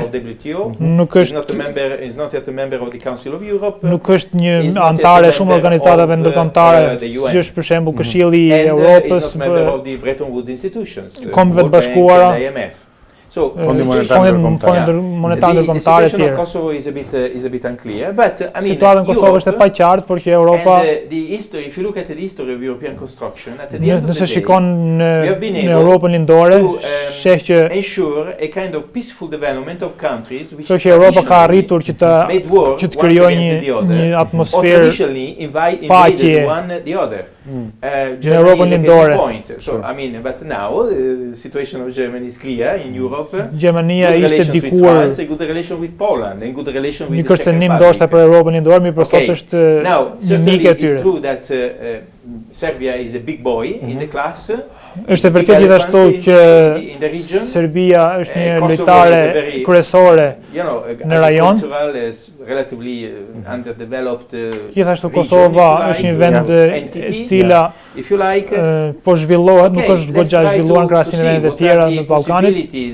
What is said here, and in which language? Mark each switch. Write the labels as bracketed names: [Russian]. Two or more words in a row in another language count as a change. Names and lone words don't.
[Albanian] Nuk është një antare shumë organizatave ndërkombëtare, si është për shembull Këshilli i Europës, Kombeve të Bashkuara, Fondi monetar ndërkombëtar e tjerë. [English] Kosovo is a bit unclear, but I mean, [Albanian] situata në Kosovë është e paqartë, por që Europa, [English] if you look at the history of European construction, at the end of the day, [Albanian] nëse shikon në Europën lindore, sheh që [English] ensure a kind of peaceful development of countries which [Albanian] që Europa ka arritur që të krijojë një atmosferë paqe në Europën lindore. [English] So I mean, but now the situation of Germany is clear in Europe. [Albanian] Gjermania ishte dikur një kërcënim ndoshta për Europën lindore, mirë për sot është një mik e tyre. [English] Serbia is a big boy in the class. [Albanian] Është e vërtetë gjithashtu që Serbia është një lojtare kryesore në rajon. Gjithashtu Kosova është një vend e cila po zhvillohet, nuk është goxha e zhvilluar në krahasim me vendet e tjera në Ballkanit.